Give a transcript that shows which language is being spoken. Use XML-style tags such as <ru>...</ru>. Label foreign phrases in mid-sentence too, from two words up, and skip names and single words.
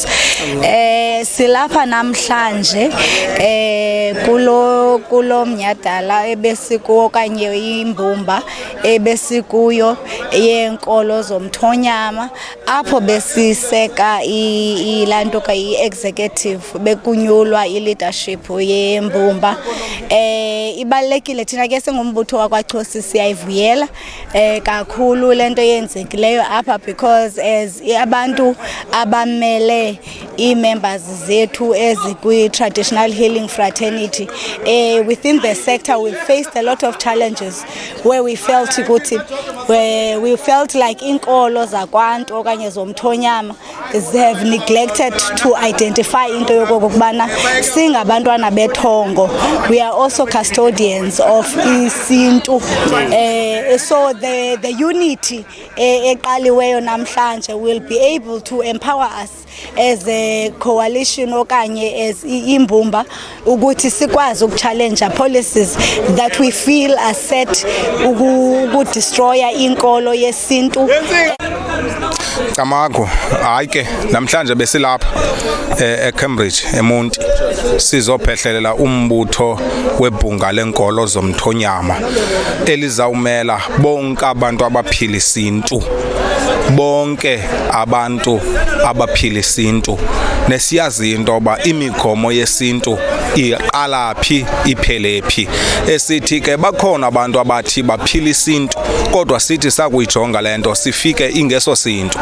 <xh>Silapha namhlanje kulo mnyhadala ebesikuwo okanye imbumba ebesikuyo yenkolo zomthonyama apho besiseka ilanto i-executive bekunyulwa i-leadership yembumba. Ibalulekile thina ke singumbutho wakwaXhosi siyayivuyela kakhulu lento yenzekileyo apha</xh> <en>because as</en> <xh>abantu abamele i-members zethu ezikwi-traditional</xh> <en>healing fraternity within the sector we faced a lot of challenges where we felt like</en> <xh>inkolo zakwantu okanye zomthonyama</xh> <en>they have neglected to identify</en> <xh>into yokokubana singabantwana bethongo</xh> <en>we are also custodians of isintu. So the unity</en> <xh>eqaliweyo namhlanje</xh> <en>will be able to empower us as a coalition okanye as</en> <xh>imbumba ukuthi sikwazi ukuchallenge</xh> <en>policies that we feel are set</en> <xh>ukudestroya inkolo yesintu. Camagu hayi ke namhlanje besilapha eCambridge eMonti sizophehlelela umbutho webhunga lenkolo zomthonyama elizawumela bonke abantu abaphila isintu bonke abantu abaphila isintu nesiyazi into oba imigomo yesintu iqala phi iphele phi esithi ke bakhona abantu abathi baphila isintu kodwa sithi sakuyijonga lento sifike ingeso sintu.</xh>